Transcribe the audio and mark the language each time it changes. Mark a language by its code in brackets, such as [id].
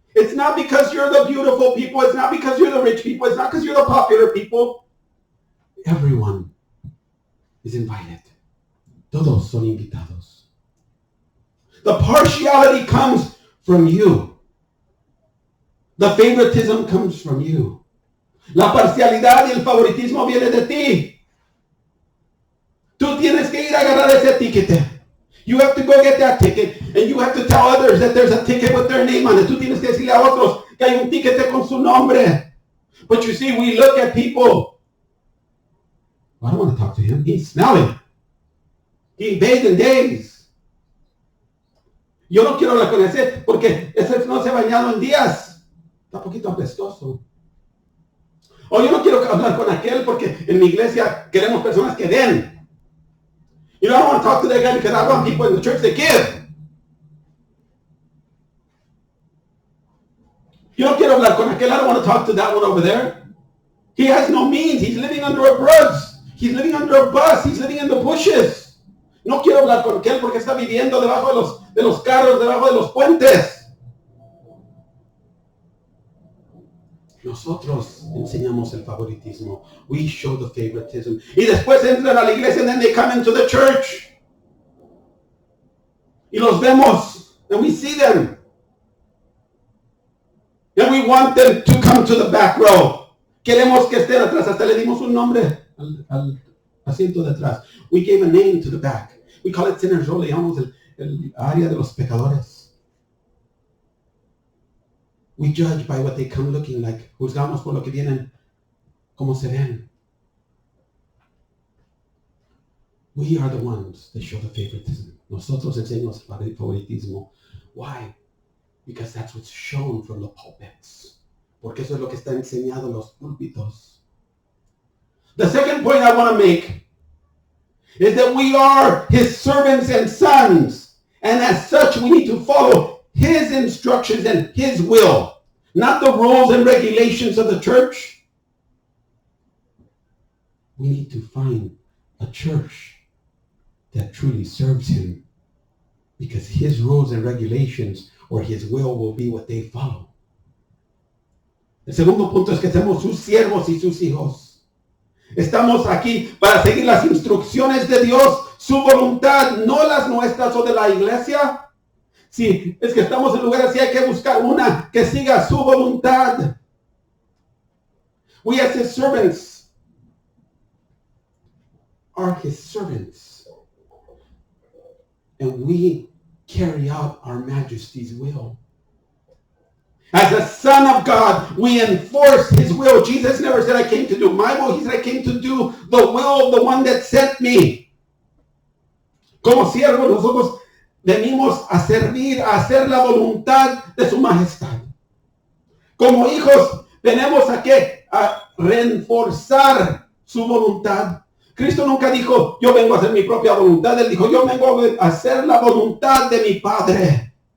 [en] It's not because you're the beautiful people. It's not because you're the rich people. It's not because you're the popular people. Everyone is invited. [es] Todos son invitados. [en] The partiality comes from you. The favoritism comes from you. [es] La parcialidad y el favoritismo viene de ti. [en] Tú tienes que ir a agarrar ese ticket. You have to go get that ticket, and you have to tell others that there's a ticket with their name on it. [es] Tú tienes que decirle a otros que hay un ticket con su nombre. [en] But you see, we look at people. I don't want to talk to him. He's smelling. He bathed in days. [es] Yo no quiero hablar con ese porque ese no se ha bañado en días. Está un poquito apestoso. O yo no quiero hablar con aquel porque en mi iglesia queremos personas que den. [en] You know, I don't want to talk to that guy because I want people in the church that give. [es] Yo no quiero hablar con aquel. [en] I don't want to talk to that one over there. He has no means. He's living under a bridge. He's living under a bus. He's living in the bushes. [es] No quiero hablar con aquel porque está viviendo debajo de los carros, debajo de los puentes. Nosotros enseñamos el favoritismo. [en] We show the favoritism. [es] Y después entran a la iglesia [en] and then they come into the church. [es] Y los vemos [en] and we see them. And we want them to come to the back row. [es] Queremos que estén atrás. Hasta le dimos un nombre al asiento de atrás. [en] We gave a name to the back. We call it sinners row. [es] Le llamamos el área de los pecadores. [en] We judge by what they come looking like. [es] Juzgamos por lo que vienen, como se ven. [en] We are the ones that show the favoritism. [es] Nosotros enseñamos el favoritismo. [en] Why? Because that's what's shown from the pulpits. [es] Porque eso es lo que está enseñado en los púlpitos. [en] The second point I want to make is that we are his servants and sons. And as such, we need to follow his instructions and his will, not the rules and regulations of the church. We need to find a church that truly serves him, because his rules and regulations or his will be what they follow. [es] El segundo punto es que somos sus siervos y sus hijos. Estamos aquí para seguir las instrucciones de Dios, su voluntad, no las nuestras o de la iglesia. Sí, es que estamos en lugares así, hay que buscar una que siga su voluntad. [en] We as his servants are his servants. And we carry out our majesty's will. As a son of God, we enforce his will. Jesus never said, I came to do my will. He said, I came to do the will of the one that sent me. [es] Como siervos, nosotros venimos a servir, a hacer la voluntad de su majestad. Como hijos, venimos a reforzar su voluntad. Cristo nunca dijo, yo vengo a hacer mi propia voluntad. Él dijo, yo vengo a hacer la voluntad de mi Padre.